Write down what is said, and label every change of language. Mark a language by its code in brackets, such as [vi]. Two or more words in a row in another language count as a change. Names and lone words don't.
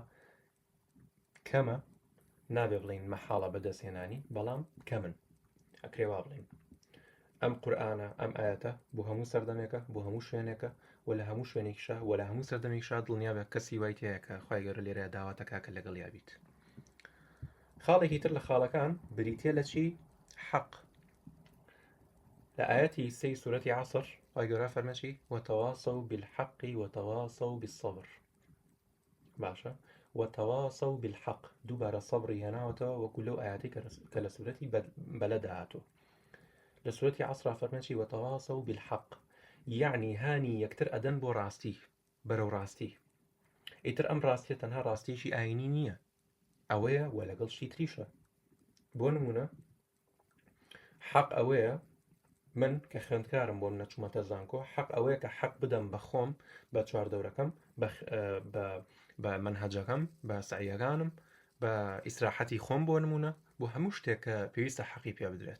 [ckb] کەمە نابێ بڵین مەحاڵە بەدەستهێنانی بەڵام کەمن ئەکرێ وا بڵێن ئەم قورئانە ئەم ئاەتە بۆ هەموو سەردەمێکە بۆ هەموو شوێنێکە و لە هەموو شوێنێکیشە و لە هەموو سەردەمێکشا دڵنیا بە کەسی وای تەیە کە خوای گەورە لێرە داواتەکە کە لەگەڵ یابیت. خاڵێکی تر لە خاڵەکان بریتێ لە چی؟ حەق. لە ئاەتی سەی سورەتی عەسر خوای گەورە فەرمێ [ar] وتواصوا بالحق وتواصوا بالصبر. [ckb] باشە [ar] وتواصوا بالحق [ckb] دووبارە سەبری هێناوەتەوە وەکو لەو ئاەتی کە لە سورەتی بەلەدا هاتووە. لە سورەتی عەسرا فەرمێ [ar] وتواصوا بالحق، [ckb] یعنی هانی یەکتر ئەدەن بۆ ڕاستی، بەرەو ڕاستی. ئیتر ئەم ڕاستیە تەنها ڕاستیەکی ئاینی نییە، ئەوەیە وە لەگەڵ شی تریشە. بۆ نمونە حەق ئەوەیە من کە خوێندکارم بۆم نەچوومەتە زانکۆ، حەق ئەوەیە کە حەق بدەم بە خۆم بە چواردەورەکەم بە منهەجەکەم بە سەعیەکانم بە ئیسراحەتی خۆم بۆ نمونە بۆ هەموو شتێک کە پێویستە حەقی پێ بدرێت.